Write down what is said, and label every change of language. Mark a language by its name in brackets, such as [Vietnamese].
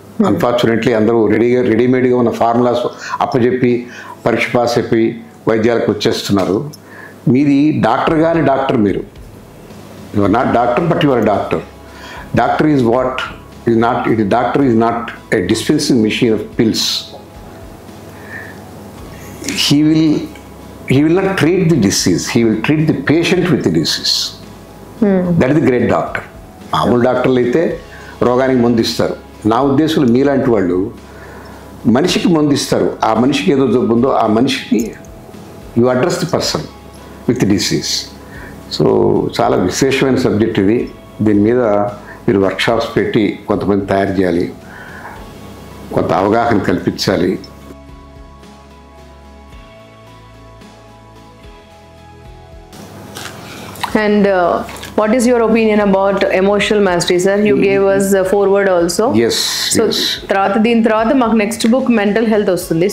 [Telugu] Unfortunately అందరూ రెడీమేడ్గా ఉన్న formulas అప్పచెప్పి పరీక్ష పాస్ అయిపోయి వైద్యాలకు వచ్చేస్తున్నారు. మీది డాక్టర్ కానీ డాక్టర్, మీరు [English] You are not doctor but you are doctor. Doctor is what is not, it doctor is not a dispensing machine of pills. He will not treat the disease, he will treat the patient with the disease. That is the great doctor. [Telugu] మామూలు డాక్టర్లు అయితే రోగానికి మందు ఇస్తారు. నా ఉద్దేశంలో మీలాంటి వాళ్ళు మనిషికి మందు ఇస్తారు. ఆ మనిషికి ఏదో జబ్బు ఉందో ఆ మనిషికి [English] You address the person with disease. [Telugu] So చాలా విశేషమైన సబ్జెక్ట్ ఇది. దీని మీద మీరు వర్క్షాప్స్ పెట్టి కొంతమంది తయారు చేయాలి, కొంత అవగాహన కల్పించాలి. [English] And what is your opinion about emotional mastery, sir? You gave us a foreword also. Yes. So, yes. [Telugu] దీని తర్వాత మాకు నెక్స్ట్ బుక్ మెంటల్ హెల్త్ వస్తుంది.